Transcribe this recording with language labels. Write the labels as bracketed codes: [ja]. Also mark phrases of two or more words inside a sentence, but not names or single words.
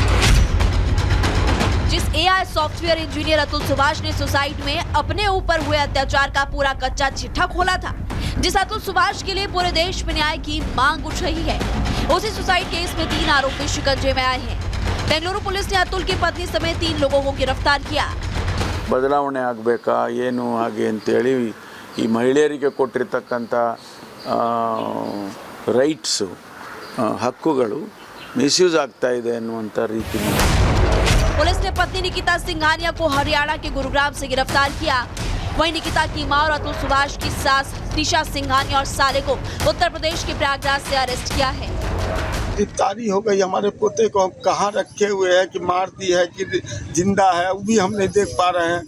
[hi] जिस [en] AI software engineer [hi] अतुल सुभाष ने सुसाइड में अपने ऊपर हुए अत्याचार का पूरा कच्चा चिट्ठा खोला था, जिस अतुल सुभाष के लिए पूरे देश में न्याय की मांग उठ रही है, उसी सुसाइड केस में 3 आरोपी शिकंजे में आए हैं। बेंगलुरु पुलिस ने अतुल की पत्नी समेत 3 लोगों को गिरफ्तार किया। [kn] ಬದಲಾವಣೆ ಆಗಬೇಕಾ ಏನು ಹಾಗೆ ಅಂತೇಳಿ ಈ ಮಹಿಳೆಯರಿಗೆ ಕೊಟ್ಟಿರ್ತಕ್ಕಂಥ ರೈಟ್ಸು ಹಕ್ಕುಗಳು ಮಿಸ್ಯೂಸ್ ಆಗ್ತಾ ಇದೆ ಅನ್ನುವಂಥ ರೀತಿ [hi] पुलिस ने पत्नी निकिता सिंघानिया को हरियाणा के गुरुग्राम से गिरफ्तार किया। वहीं निकिता की मां और अतुल सुभाष की सास निशा सिंघानिया और साले को उत्तर प्रदेश के प्रयागराज से अरेस्ट किया है। गिरफ्तारी हो गई। हमारे पोते को हम कहाँ रखे हुए हैं कि मार दी है कि जिंदा है वो भी हम नहीं देख पा रहे हैं।